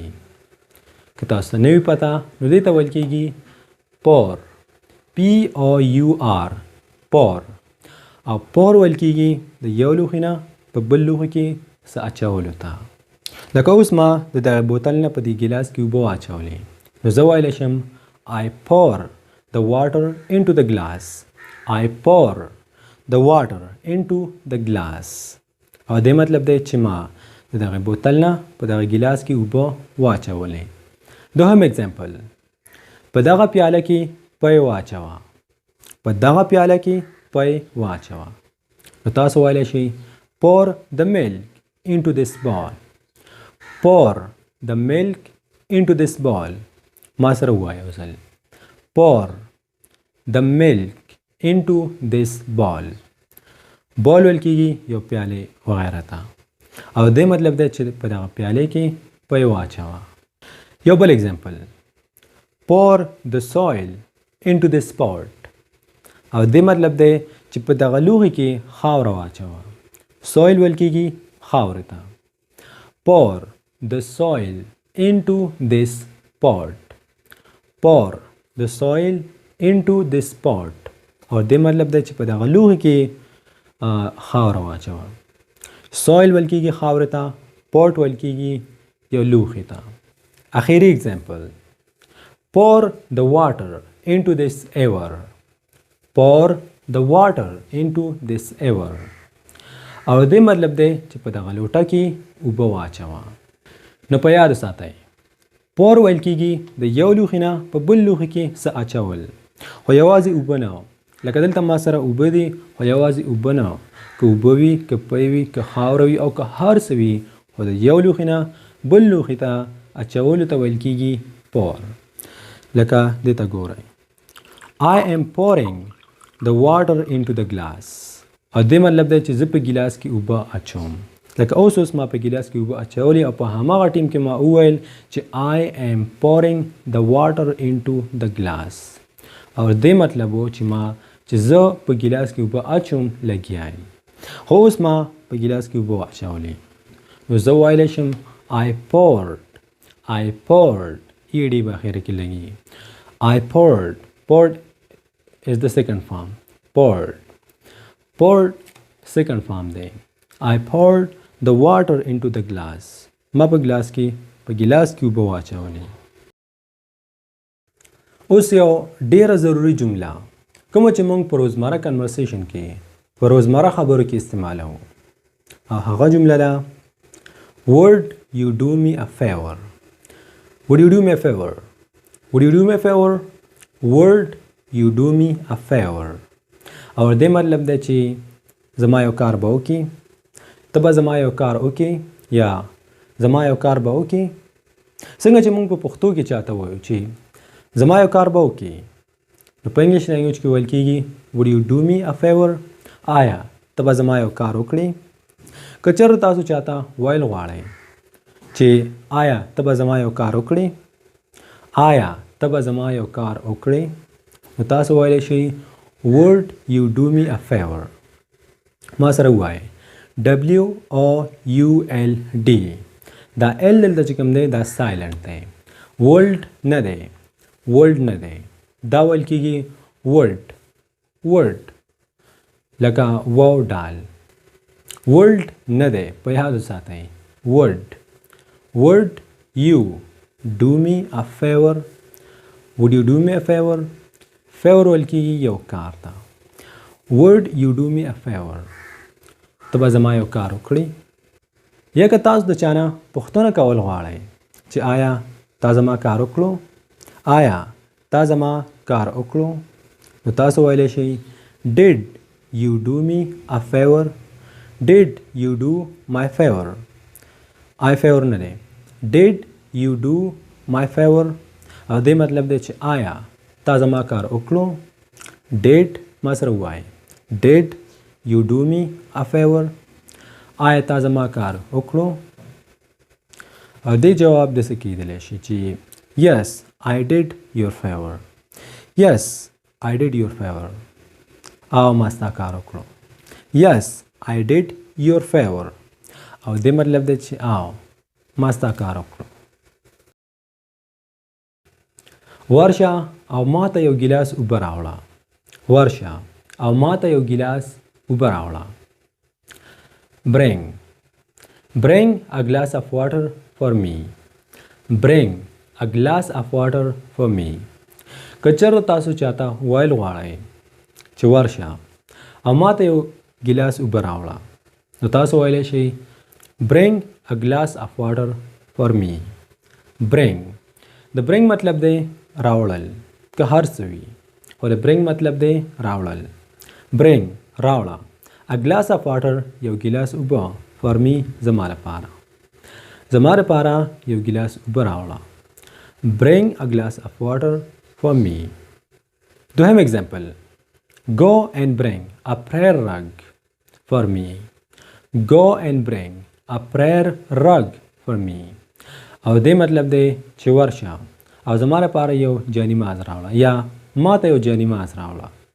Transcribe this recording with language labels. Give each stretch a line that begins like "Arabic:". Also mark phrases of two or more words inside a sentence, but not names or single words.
Pashto: که تاسو ته نه وي پته نو دې ته ویل کېږي پور، POUR، پور. او پور ویل کېږي د یو لوښي نه په بل لوښي کې څه اچولو ته. لکه اوس ما د دغه بوتل نه په دې ګیلاس کې اوبه واچولې، نو زه ویلی شم
English: I pour the water into the glass. I pour the water into the glass.
Pashto: او دې مطلب دی چې ما د دغه بوتل نه په دغه ګیلاس کې اوبه واچولې. دوهم اگزامپل، په دغه پیاله کې پی واچوه. په دغه پیاله کې پی واچوه. نو تاسو ویلی شئ
English: pour the milk into this bowl. pour the milk into this bowl.
Pashto: ما سره ووایه وصل.
English: pour the milk into this bowl.
Pashto: بال ویل کېږي یو پیالې وغیره ته او دې مطلب دی چې په دغه پیالې کې پی واچوه. یو بل اگزامپل
English: pour the soil into this pot.
Pashto: او دې مطلب دی چې په دغه لوښي کې خاوره واچوه. soil ویل کېږي خاورې ته.
English: pour the soil into this pot. pour the soil into this pot.
Pashto: او دې مطلب دی چې په دغه لوښي کې خاوره واچوه. soil ویل کېږي خاورې ته. pot ویل کېږي یو لوښي ته. اخیری اگزامپل
English: pour the water into this ever. pour the water into this ever.
Pashto: او دې مطلب دی چې په دغه لوټه کې اوبه واچوه. نو په یاد ساتئ pour ویل کېږي د یو لوښي نه په بل لوښي کې څه اچول خو یوازې اوبه نه. لکه دلته ما سره اوبه دي خو یوازې اوبه نه. که اوبه وي که پی وي که خاوره وي او که هر څه وي خو د یو لوښي نه بل لوښي ته اچولو ته ویل کېږي pour. لکه دې ته ګورئ
English: I am pouring the water into the glass.
Pashto: او دې مطلب دی چې زه په ګیلاس کې اوبه اچوم. لکه اوس ما په ګیلاس کې اوبه اچولې او په هماغه ټیم کې ما وویل چې
English: I am pouring the water into the glass.
Pashto: او دې مطلب و چې زه په ګیلاس کې اوبه اچوم لګیا یم. خو اوس ما په ګیلاس کې اوبه واچولې نو زه ویلی شم
English: I poured.
Pashto: ED به اخر کې لګي.
English: I poured is the second form. poured second form دی. I poured the water into the glass.
Pashto: ما په ګیلاس کې اوبه واچولې. اوس یو ډیره ضروری جمله کومه چې موږ په روزمره کنورسیشن کې په روزمره خبرو کې استعمالوو او هغه جمله ده
English: Would you do me a favor? Would you do me a favor? Would you do me a favor? Would you do me a favor?
Pashto: او دې مطلب دی چې زما یو کار به وکړي ته به زما یو کار وکړي یا زما یو کار به وکړي. څنګه چې موږ په پښتو کې چاته وایو چې زما یو کار به وکړي نو په انګلیش لینګویج کې ویل کېږي
English: Would you do me a favor?
Pashto: آیا ته به زما یو کار وکړې؟ که چېرته تاسو چاته ویل غواړئ چې آیا ته به زما یو کار وکړې؟ آیا ته به زما یو کار وکړې؟ نو تاسو ویلی شئ
English: Would you do me a favor?
Pashto: ما سره ووایئ WOULD. دا L دلته چې کوم دی دا سایلنټ دی. Would نه دی. دا ویل کېږي would لکه واو ډال. would نه دی په یاد وساتئ.
English: would you do me a favor? would you do me a favor? favor
Pashto: ویل کېږي یو کار ته.
English: would you do me a favor?
Pashto: ته به زما یو کار وکړې؟ یا که تاسو د چا نه پوښتنه کول غواړئ چې آیا تا زما کار وکړو؟ نو تاسو ویلی شئ
English: Did you do me a favor? Did you do my favor? I favor
Pashto: نه دی.
English: Did you do my favor?
Pashto: او دې مطلب دی چې آیا تا زما کار وکړو؟
English: Did
Pashto: ما سره ووایئ
English: Did you do me a favor?
Pashto: آیا تا زما کار وکړو؟ او دې جواب داسې کېدلی شي چې
English: Yes, I did your favor. Yes, I did your favor.
Pashto: او ما ستا کار وکړو.
English: Yes, I did your favor.
Pashto: او دې مطلب دی چې ما ستا کار وکړو. ورشه او ما ته یو ګیلاس اوبه راوړه.
English: Bring a glass of water for me.
Pashto: که چېرته تاسو چاته ویل غواړئ چې ورشه او ما ته یو ګیلاس اوبه راوړه نو تاسو ویلی شئ
English: Bring a glass of water for me.
Pashto: د bring مطلب دی راوړل که هر څه وي خو د bring مطلب دی راوړل. bring راوړه.
English: a glass of water
Pashto: یو ګیلاس اوبه
English: for me
Pashto: زما لپاره. زما لپاره یو ګیلاس اوبه راوړه.
English: bring a glass of water for me.
Pashto: دوهم example.
English: go and bring a prayer rug for me. go and bring a prayer rug for me.
Pashto: او دې مطلب دی چې ورشه او زما لپاره یو جانماز راوړه یا ما ته یو جانماز راوړه.